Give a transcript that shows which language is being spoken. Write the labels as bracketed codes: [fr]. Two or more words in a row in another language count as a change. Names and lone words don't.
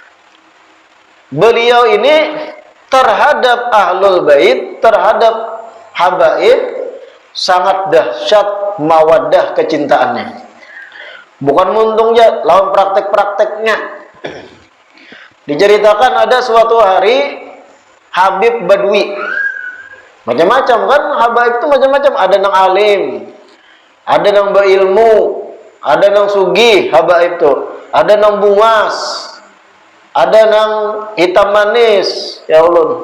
[id] Beliau ini terhadap [ar] ahlul bait, [id] terhadap habaib sangat dahsyat mawaddah kecintaannya. [bjn] Bukan muntungnya, lawan praktek-prakteknya. [id] Diceritakan ada suatu hari Habib Badui. Macam-macam kan, habaib itu macam-macam. [bjn] Ada nang alim, ada nang berilmu, ada nang sugih habaib itu, ada nang bungas, ada nang hitam manis, ya Allah.